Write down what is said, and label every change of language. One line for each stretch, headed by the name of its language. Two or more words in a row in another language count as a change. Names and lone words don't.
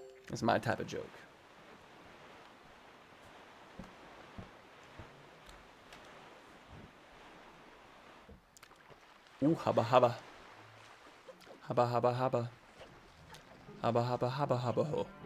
English: It's my type of joke. Ooh, hubba hubba. Hubba hubba hubba. Hubba hubba hubba hubba ho.